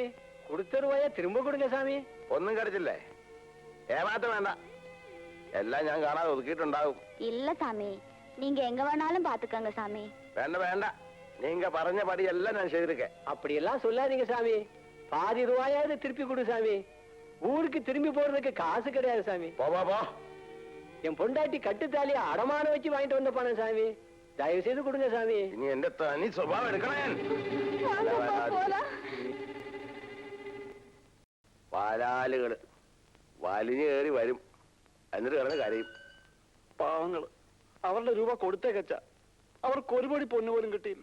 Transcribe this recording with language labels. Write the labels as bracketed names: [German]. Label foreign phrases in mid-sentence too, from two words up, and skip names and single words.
[Tamil] கொடுத்த ரூபாய திரும்ப கொடுங்க சாமி. [Malayalam] ഒന്നും കിടച്ചില്ലേ? ഏമാറ്റം വേണ്ട, എല്ലാം ഞാൻ കാണാതെ ഒതുക്കിയിട്ടുണ്ടാവും. [Tamil] இல்ல சாமி, நீங்க எங்க வேணாலும் பாத்துக்கங்க சாமி. [Malayalam] വേണ്ട വേണ്ട, [Tamil] நீங்க പറഞ്ഞ படி எல்லாம் நான் செய்திருக்கேன். அப்படி எல்லாம் சொல்லாதீங்க சாமி. பாதி ரூபாயாவது திருப்பி கொடு சாமி. ஊருக்கு திரும்பி போறதுக்கு காசு கிடையாது சாமி. போ போ போ. என் பொண்டாட்டி கட்டுத்தாலிய அடமானம் வச்சு வாங்கிட்டு வந்த பணம் சாமி. தயவு செய்து கொடுங்க சாமி. [Malayalam] ഇനി എന്റെ തനി സ്വഭാവം എടുക്കണേ. വാലാലുകള് വലിഞ്ഞു കയറി വരും, എന്നിട്ട് കിടന്ന് കരയും. പാവങ്ങള് അവരുടെ രൂപ കൊടുത്തേക്കച്ച, അവർക്ക് ഒരു പടി പൊന്നു പോലും കിട്ടിയില്ല.